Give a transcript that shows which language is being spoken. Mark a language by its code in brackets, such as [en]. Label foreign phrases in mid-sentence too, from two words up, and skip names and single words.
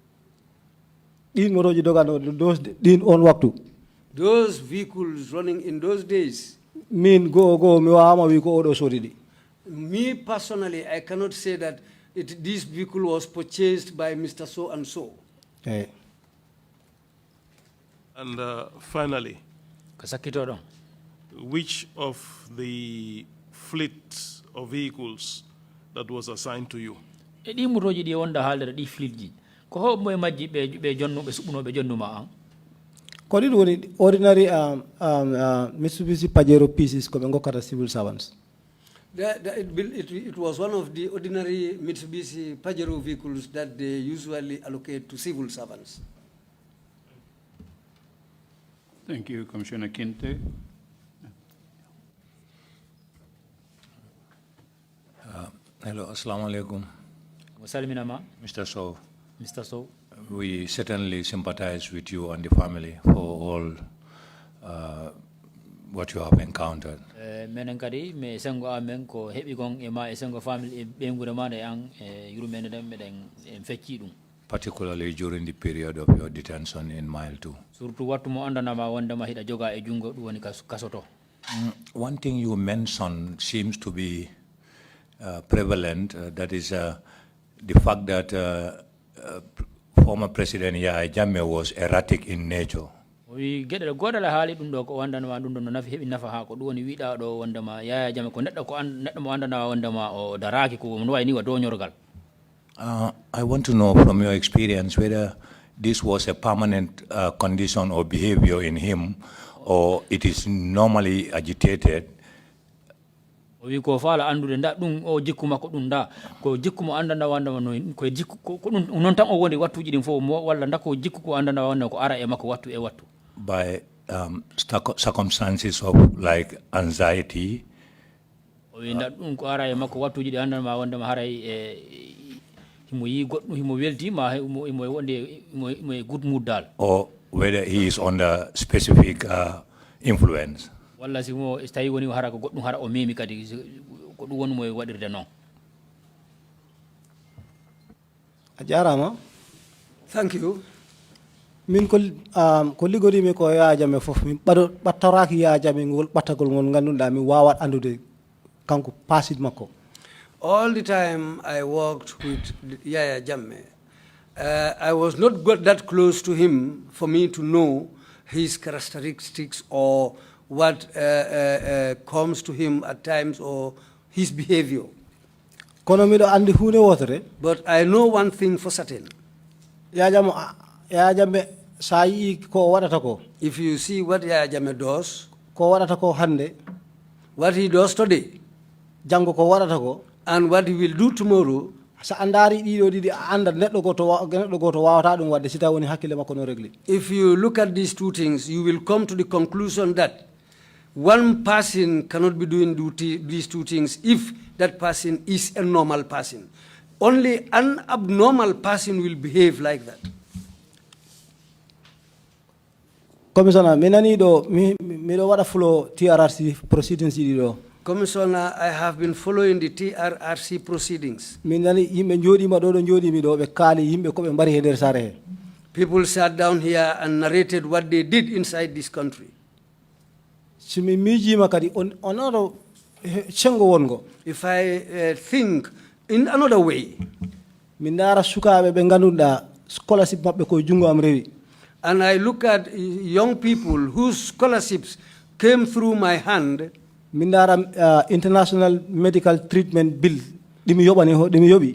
[en] Those vehicles running in those days, me personally, I cannot say that this vehicle was purchased by Mr. So and so. Eh. And finally, [ff] kasakito ɗon [en] which of the fleet of vehicles that was assigned to you? [ff] e ɗi motoji ɗi wonda haaldere ɗi fleet ji ko hoɓe moye majji ɓe jonnuɓe suɓɓunoɓe jonnuma an ko ɗiɗi woni [en] ordinary Mitsubishi Pajero pieces [ff] ko ɓe gokkata [en] civil servants. It was one of the ordinary Mitsubishi Pajero vehicles that they usually allocate to civil servants. Thank you, Commissioner Kinte. Hello, [ar] السلام عليكم. [ff] mo salminama [en] Mr. Sow, Mr. Sow we certainly sympathize with you and the family for all what you have encountered. [ff] menen kadi mi sengo amen ko heɓi gon e ma e sengo famille e ɓeygude ma e an e yurmede den meɗen en fecci ɗum [en] Particularly during the period of your detention in Mile 2. [ff] surtout wattu mo andanama wondema hiɗa joga e junngo ɗum woni kasoto [en] One thing you mentioned seems to be prevalent, that is the fact that former President Yahya Jammeh was erratic in nature. [ff] o wi gueɗe goɗale haali ɗum ɗo ko wandanama ɗum ɗo no nafi heeɓi nafa ha ko ɗum woni wiɗa ɗo wondema Yahya Jammeh ko neɗɗo mo andanama wondema o daraki ko no wayi ni wa doñorgal [en] I want to know from your experience whether this was a permanent condition or behavior in him, or it is normally agitated. [ff] o wi ko faala andude nda ɗum o jikku makko ɗum nda ko jikku mo andana wandama no ko jikku ko ɗum non tan o woni wattuji ɗin fof walla nda ko jikku ko andana wandama ko ara e makko wattu e wattu [en] By circumstances of like anxiety, [ff] o wi nda ɗum ko ara e makko wattuji ɗi andanama wandama haray e himo yi goɗɗum himo weltima himo wonde himo e [en] good mood [ff] dal [en] or whether he is under specific influence. [ff] walla si mo tawi woni hara ko goɗɗum hara o memi kadi ko ɗum woni mo waɗirde noon A jarama. [en] Thank you. [ff] Min ko liggodimi ko Yahya Jammeh fof min ɓattoraki Yahya Jammeh ngol ɓattagol ngol ganduɗa mi wawat andude kanko pasid makko. [en] All the time I worked with Yahya Jammeh, I was not got that close to him for me to know his characteristics or what comes to him at times or his behavior. [ff] Kono miɗo andi hunde wotere. [en] But I know one thing for certain. [ff] Yahya Jammeh sa yi ko waɗata ko. [en] If you see what Yahya Jammeh does, [ff] ko waɗata ko hande, [en] what he does today, [ff] jango ko waɗata ko, [en] and what he will do tomorrow, [ff] sa andari ɗiɗo ɗiɗi a anda neɗɗo goto wawata ɗum wadde si tawi woni hakkille makko no regli. [en] if you look at these two things, you will come to the conclusion that one person cannot be doing these two things if that person is a normal person. Only an abnormal person will behave like that. Commissioner, [ff] mi nani ɗo miɗo waɗa fulo [en] TRRC proceedings [ff] ɗiɗi ɗo. [en] Commissioner, I have been following the TRRC proceedings. [ff] Min nani yimɓe jooɗima ɗo ɗo jooɗimi ɗo ɓe kaali yimɓe ko ɓe mbari e nder saare he. [en] People sat down here and narrated what they did inside this country. [ff] Si mi miijima kadi on oɗo sengo wongo. [en] If I think in another way, [ff] min ndaara sukaaɓe ɓe ngannduɗaa scholarship maɓɓe koye junngo am rewi. [en] and I look at young people whose scholarships came through my hand, [ff] min ndaara [en] international medical treatment bill [ff] ɗimi yoɓi.